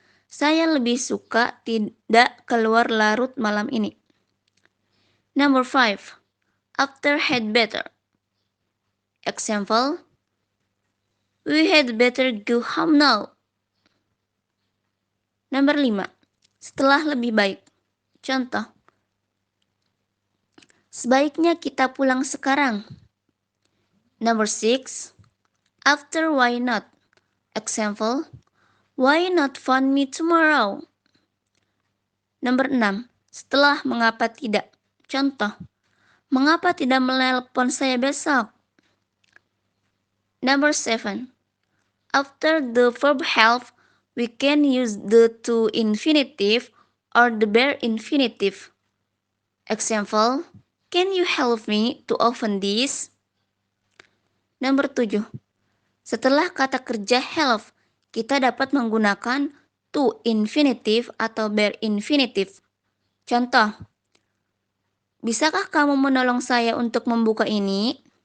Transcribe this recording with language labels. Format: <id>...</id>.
<id>Saya lebih suka tidak keluar larut malam ini.</id> <en>Number 5. After had better. Example, we had better go home now.</en> <id>Nomor 5. Setelah lebih baik. Contoh, sebaiknya kita pulang sekarang.</id> <en>Number 6. After why not. Example, why not phone me tomorrow?</en> <id>Nomor 6. Setelah mengapa tidak. Contoh, mengapa tidak menelpon saya besok?</id> <en>Number 7. After the verb have, we can use the to infinitive or the bare infinitive. Example, can you help me to open this?</en> <id>Nomor 7. Setelah kata kerja help, kita dapat menggunakan to infinitive atau bare infinitive. Contoh, bisakah kamu menolong saya untuk membuka ini?</id>